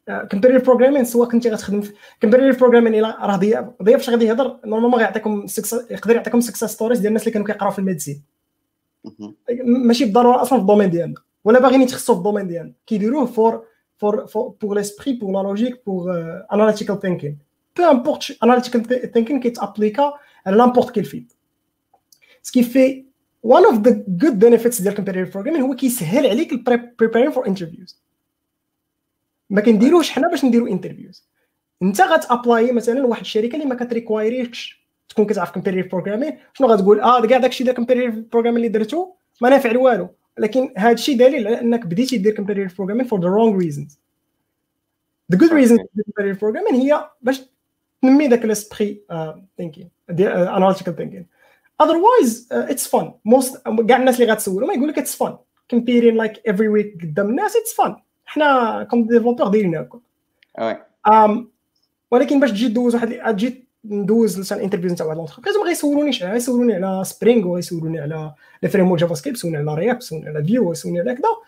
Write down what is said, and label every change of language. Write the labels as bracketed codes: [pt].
[ar] كومبيتيتيف بروغرامين سواء كنتي غتخدم في كومبيتيتيف بروغرامين الا راه ضياف فاش غادي يهضر نورمالمون غيعطيكم يقدر يعطيكم سكسس ستوريز ديال الناس اللي كانوا كيقراو في الميديسين، ماشي بالضروره اصلا في الدومين ديالنا ولا باغيين يتخصصوا في الدومين ديالنا، كيديروه فور ليسبري بور لا لوجيك بور اناليتيكال ثينكين بو امبورت. اناليتيكال ثينكين كيتابليكا على لامبورت كيل فيلد. سكي في [en] one of the good benefits ديال competitive programming [ar] هو كيسهل عليك [en] preparing for interviews. [ar] ما كنديروش حنا باش نديرو انترفيوز، انت غتابلاي مثلا واحد الشركه اللي ما كتريكوايريكش تكون كتعرف competitive programming، شنو غتقول كاع داكشي ديال competitive programming اللي درتو ما نافع والو، لكن هذا الشيء دليل على انك بديتي دير competitive programming [en] for the wrong reasons. the good reasons for competitive programming [ar] هي باش تنمي داك الاسبري [en] thinking ديال analytical thinking. otherwise it's fun. [ar] most كاع الناس اللي غتسولوا ما يقول لك [en] it's fun comparing like every week [ar] قدام الناس [en] it's fun. [ar] حنا كوم ديفلوبور دايرين هكا ولكن باش تجي دوز واحد تجي ندوز مثلا انترفيوز نتاع واحد لونتربريز غيسولوني على سبرينغ وغيسولوني على لي فريمورك جافا سكريبت، يسولوني على رياكت، يسولوني على فيو، يسولوني على كذا.